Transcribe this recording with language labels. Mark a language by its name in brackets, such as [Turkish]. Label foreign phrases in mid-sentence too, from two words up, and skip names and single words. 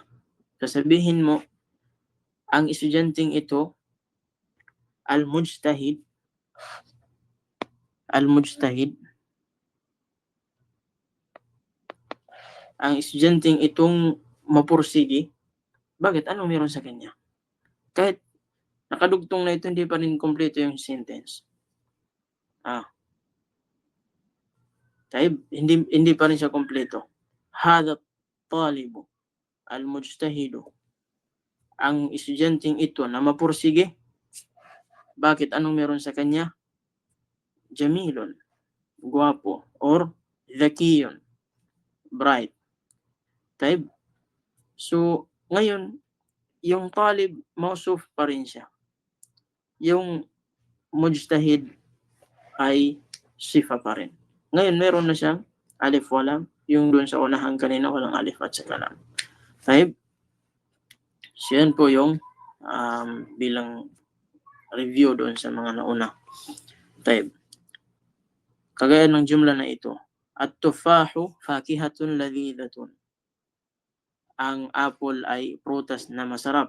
[Filipino] Sasabihin mo, ang estudyanteng ito, al-mujtahid, ang estudyanteng itong mapursigi. Bakit? Anong meron sa kanya? Kahit nakadugtong na ito, hindi pa rin kompleto yung sentence. Hindi pa rin siya kompleto. [Arabic] هذا طالبٌ، المجتهدُ, [Filipino] ang estudyanteng ito na mapursige. Bakit? Anong meron sa kanya? Jamilun, guwapo, or zakiyun, bright. Taib. So, ngayon, yung talib, mausuf pa rin siya. Yung mujtahid ay sifa pa rin. Ngayon, meron na siyang alif walam, yung doon sa unahan kanina, walang alif at saka lam. Taib. So, yan po yung bilang review doon sa mga nauna. Taib. Kagaya ng jumla na ito. [Arabic] التفاح فاكهة لذيذة. [Filipino] Ang apple ay prutas na masarap.